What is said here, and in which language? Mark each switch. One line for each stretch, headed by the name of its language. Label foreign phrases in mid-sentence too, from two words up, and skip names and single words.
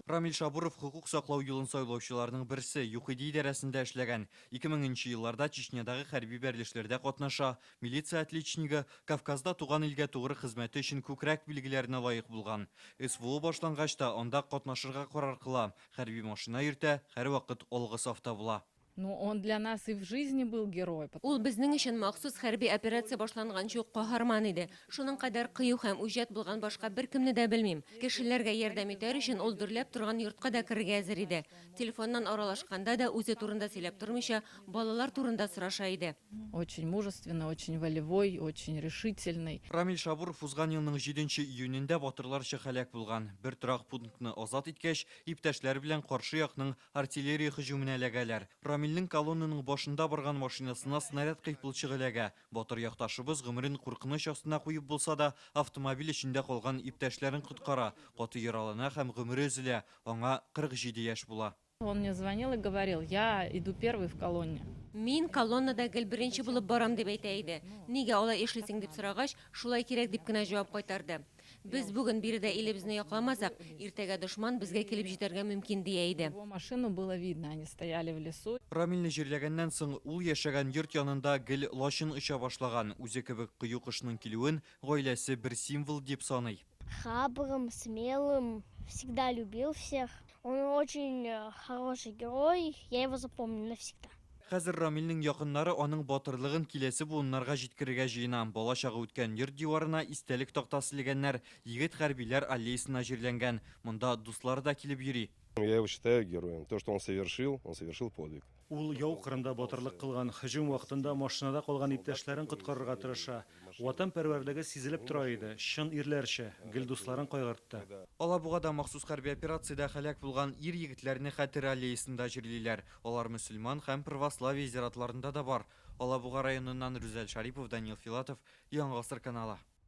Tatar: Рамил Шабуров хукук саклау юлын сайлаучыларның берсе, ЮХИДИ идарәсендә эшләгән. 2000 елларда Чечнядагы хәрби бәрелешләрдә катнаша. Милиция отличнигы, Кавказда туган илгә тугры хезмәте өчен күкрәк билгеләренә лаек булган. СВО башлангач та анда катнашырга карар кыла. Хәрби машина йөртә, һәрвакыт алгы сафта була.
Russian: Ну, он для нас и в жизни был герой.
Tatar: Ул безнең өчен махсус хәрби операция башланган чук каһарман иде. Шуның кадәр кыю һәм үҗәт булган башка беркемне дә белмим. Кешеләргә ярдәм итәр өчен ул дөрләп торган йортка да керергә әзер иде. Телефоннан аралашканда да үзе турында сөйләп тормыйча, балалар турында сораша иде.
Russian: Очень мужественный, очень волевой, очень решительный.
Tatar: Рамил Шабуров узган елның 7 июнендә батырларча һәлак булган. Бер торак пунктны азат иткәч, иптәшләр белән каршы якның артиллерия һөҗүменә эләгәләр. Рамилнең колоннаның башында барган машинасына снаряд кыйпылчык эләгә. Батыр якташыбыз гомерен куркыныч астына куеп булса да, автомобиль эчендә калган иптәшләрен коткара. Каты яралана һәм гомере өзелә. Аңа 47 яшь була.
Russian: Он мне звонил и говорил: я иду первый в колонне.
Tatar: Мин колоннада гел беренче булып барам дип әйтә иде. Нигә алай эшлисең дип сорагач, шулай кирәк дип кенә җавап кайтарды. Без бүген биредә илебезне якламасак, иртәгә дошман безгә килеп җитәргә мөмкин дия иде.
Russian: Его машину было видно, они стояли в лесу.
Tatar: Рамилне җирләгәннән соң ул яшәгән йорт янында гел лачын оча башлаган. Үзе кебек кыю кышның килүен гаиләсе бер символ дип саный.
Russian: Храбрым, смелым, всегда любил всех. Он очень хороший герой, я его запомню навсегда.
Tatar: Хәзер Рамилнең якыннары аның батырлыгын киләсе буыннарга җиткерергә җыена. Балачагы үткән йорт диварына истәлек тактасы элгәннәр, егет хәрбиләр аллеясына җирләнгән. Монда дуслары да килеп йөри.
Russian: Я его считаю героем. То, что он совершил подвиг.
Tatar: Ул яу кырында батырлык кылган, һөҗүм вакытында машинада калган иптәшләрен коткарырга тырыша. Ватан пәрвәрлеге сизелеп тора иде. Чын ирләрчә, гел дусларын кайгыртты. Алабугада махсус хәрби операциядә һәлак булган ир егетләрне хәтер аллеясында җирлиләр. Алар мөселман һәм православие зиратларында да бар. Алабуга районыннан Рүзәл Шарипов, Данил Филатов, Яңа Гасыр каналы.